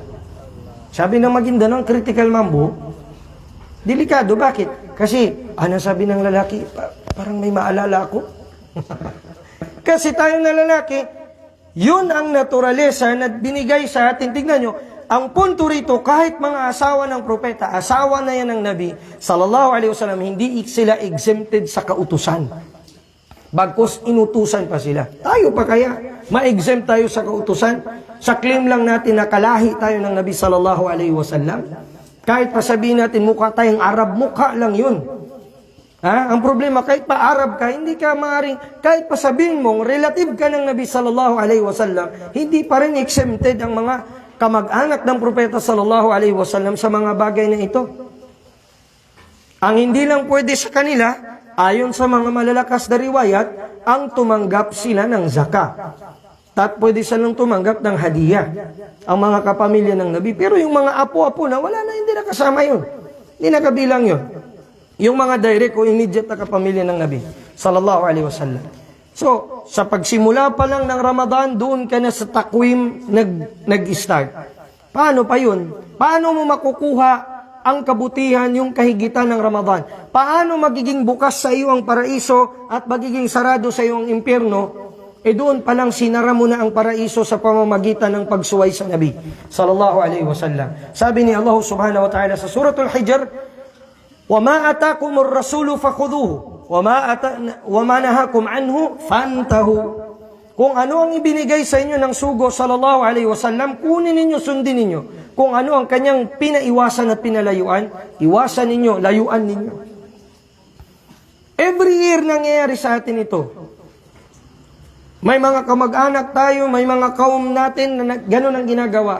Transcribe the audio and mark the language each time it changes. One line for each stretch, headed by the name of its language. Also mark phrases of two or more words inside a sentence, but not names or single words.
Filipino: Sabi ng Maguindanao, critical mambo, delikado. Bakit? Kasi, sabi ng lalaki, parang may maalala ako. Kasi tayong na lalaki, yun ang naturalesa na binigay sa atin. Tignan nyo, ang punto rito, kahit mga asawa ng propeta, asawa na yan ng Nabi,
Arabic: صلى الله عليه وسلم,
Filipino: hindi sila exempted sa kautusan. Bagkus inutusan pa sila. Tayo pa kaya? Ma-exempt tayo sa kautusan? Sa claim lang natin na kalahi tayo ng Nabi
Arabic: صلى الله عليه وسلم?
Filipino: Kahit pa sabihin natin mukha tayong Arab, mukha lang yun. Ang problema, kahit pa Arab ka, hindi ka maaaring, kahit pa sabihin mong relative ka ng Nabi
Arabic: صلى الله عليه وسلم,
Filipino: hindi pa rin exempted ang mga kamag-anak ng propeta
Arabic: صلى الله عليه وسلم
Filipino: sa mga bagay na ito. Ang hindi lang pwede sa kanila, ayon sa mga malalakas na riwayat, ang tumanggap sila ng zakat. At pwede silang tumanggap ng hadiah, ang mga kapamilya ng Nabi. Pero yung mga apo-apo na wala na, hindi na kasama yun. Hindi na kabilang yun. Yung mga direct o immediate na kapamilya ng Nabi
Arabic: صلى الله عليه وسلم.
Filipino: So, sa pagsimula pa lang ng Ramadan, doon ka na sa takwim nag-start. Paano pa yun? Paano mo makukuha ang kabutihan, yung kahigitan ng Ramadan? Paano magiging bukas sa iyo ang paraiso at magiging sarado sa iyo ang impyerno? Doon pa lang sinara mo na ang paraiso sa pamamagitan ng pagsuway sa Nabi
Arabic: صلى الله عليه وسلم.
Filipino: Sabi ni Allah
Arabic: سبحانه وتعالى
Filipino: sa suratul Hijr,
Arabic: وَمَا أَتَاكُمُ الرَّسُولُ فَخُذُوهُ وَمَا نَهَاكُمْ عَنْهُ فَانْتَهُوا.
Filipino: Kung ano ang ibinigay sa inyo ng sugo
Arabic: صلى الله عليه وسلم,
Filipino: kunin ninyo, sundin ninyo. Kung ano ang kanyang pinaiwasan at pinalayuan, iwasan ninyo, layuan ninyo.
English: Every year
Filipino: nangyayari sa atin ito. May mga kamag-anak tayo, may mga kaum natin na ganun ang ginagawa.